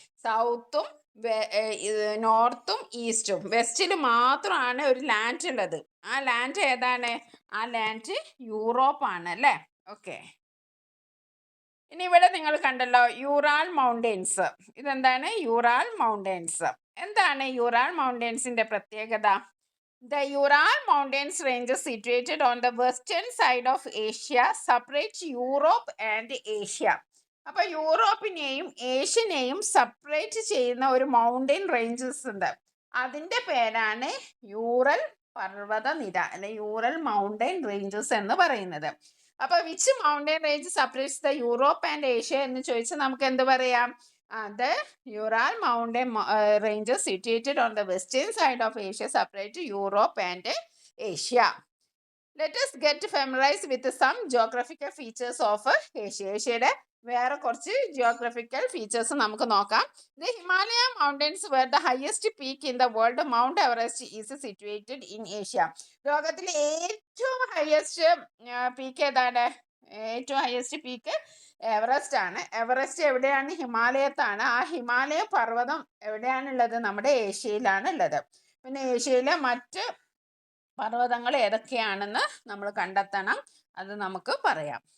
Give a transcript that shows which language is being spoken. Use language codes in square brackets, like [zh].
[ml] സൗത്തും നോർത്തും ഈസ്റ്റും, വെസ്റ്റിൽ മാത്രമാണ് ഒരു ലാൻഡ് ഉള്ളത്. ആ ലാൻഡ് ഏതാണ്, ആ ലാൻഡ് യൂറോപ്പാണ് അല്ലേ. ഓക്കെ, ഇനി ഇവിടെ നിങ്ങൾ കണ്ടല്ലോ യൂറാൽ മൗണ്ടെയ്ൻസ്. ഇതെന്താണ്, യൂറാൽ മൗണ്ടെയ്ൻസ്. എന്താണ് യൂറാൽ മൗണ്ടെയ്ൻസിന്റെ പ്രത്യേകത? [en] The Ural Mountains range is situated on the western side of Asia, separate Europe and Asia. [ml] അപ്പോൾ യൂറോപ്പിനെയും ഏഷ്യനെയും സെപ്പറേറ്റ് ചെയ്യുന്ന ഒരു മൗണ്ടെയിൻ റേഞ്ചസ് ഉണ്ട്. അതിൻ്റെ പേരാണ് യൂറൽ പർവ്വതനിര അല്ലെ യൂറൽ മൗണ്ടെയിൻ റേഞ്ചസ് എന്ന് പറയുന്നത്. [en] അപ്പോൾ which mountain range separates the Europe and Asia [ml] എന്ന് ചോദിച്ചാൽ നമുക്ക് എന്ത് പറയാം? [en] The Ural mountain ranges situated on the western side of Asia separate Europe and Asia. Let us get familiarized with some geographical features of Asia. [ml] ഏഷ്യയുടെ വേറെ കുറച്ച് geographical features നമുക്ക് നോക്കാം. [en] The Himalayan mountains were the highest peak in the world. Mount Everest is situated in Asia. [ml] ലോകത്തിലെ ഏറ്റവും highest peak ഏതാണ്? ഏറ്റവും highest peak Everest ആണ്. Everest എവിടെയാണ്? ഹിമാലയത്താണ്. ആ ഹിമാലയ പർവ്വതം എവിടെയാണുള്ളത്? നമ്മുടെ ഏഷ്യയിലാണ് ഉള്ളത്. പിന്നെ ഏഷ്യയിലെ മറ്റ് പർവ്വതങ്ങൾ ഏതൊക്കെയാണെന്ന് നമ്മൾ കണ്ടെത്തണം, അത് നമുക്ക് പറയാം.